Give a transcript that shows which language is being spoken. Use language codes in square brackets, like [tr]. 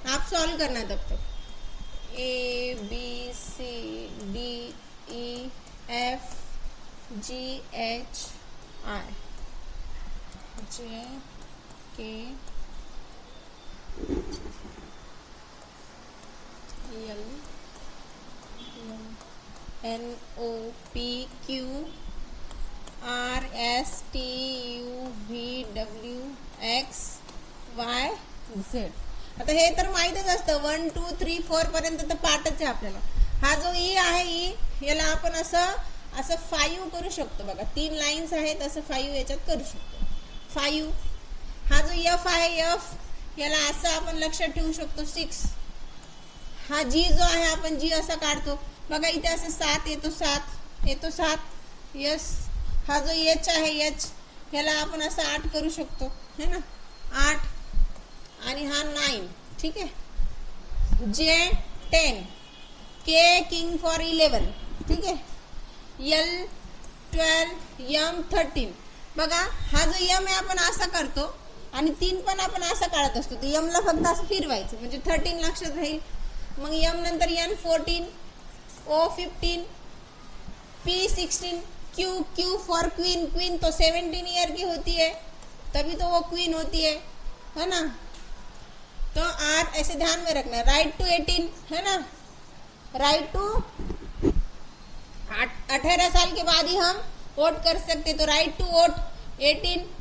[hi] आप सॉल्व करना तब तक। [en] A B C D E F G H I J K L N O P Q R S T U V W X Y Z. [mr] आता हे तर माहीतच असतं, 1 2 3 4 पर्यंत तर पाठच आहे आपल्याला। हा जो ई आहे, ई याला आपण असं 5 करू शकतो बघा। 3 लाईन्स आहेत, असं 5 याच्यात करू शकतो। 5 हा जो एफ आहे, एफ याला असं आपण लक्षात ठेवू शकतो 6। हा जी जो आहे आपण जी असा काढतो बघा, इथे असं 7 येतो, 7 येतो 7। यस, हा जो एच आहे, एच याला आपण असं 8 करू शकतो, है ना? 8 आणि हा 9, ठीक आहे? जे 10, के किंग फॉर 11, ठीक आहे? L 12, M 13। बघा हा जो एम आहे आपण असा करतो आणि 3 पण आपण असा काढत असतो, तर एम ला फक्त असं फिरवायचं म्हणजे 13 लक्षात राहील। मग एम नंतर N 14, O 15, P 16, Q Q for queen, [hi] queen तो 17 ईयर की होती है, तभी तो वो क्वीन होती है ना? तो आर ऐसे ध्यान में रखना। राइट टू 18, है ना? राइट टू 18 साल के बाद ही हम वोट कर सकते, तो राइट टू वोट 18।